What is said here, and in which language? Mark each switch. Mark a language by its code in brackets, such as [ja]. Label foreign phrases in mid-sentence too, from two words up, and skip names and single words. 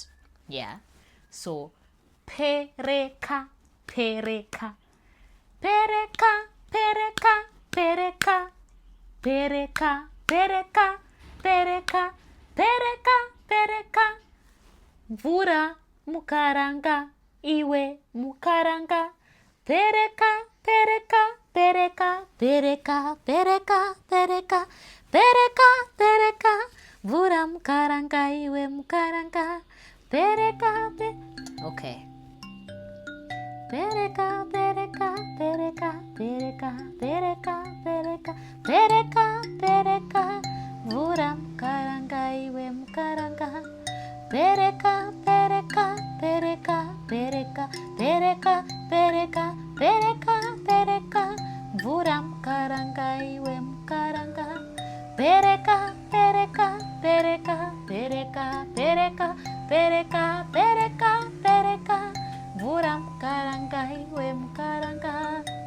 [en] Yeah. So [sn] Pereka, Pereka, Pereka, Pereka, Pereka, Pereka, Pereka, Pereka, Pereka, Pereka, mvura mukaranga, iwe mukaranga. Pereka, Pereka, Pereka, Pereka, Pereka, Pereka, Pereka, Pereka, mvura mukaranga, iwe mukaranga. Pereka, okay. Pereka, Pereka, Pereka, Pereka, Pereka, Pereka, Pereka, Pereka, mvura mukaranga, iwe mukaranga. Pereka, Pereka, Pereka, Pereka, Pereka, Pereka, Pereka, Pereka, mvura mukaranga, iwe mukaranga. Pereka, Pereka, Pereka, Pereka, Pereka, Pereka, Pereka, mvura mukaranga, iwe mukaranga.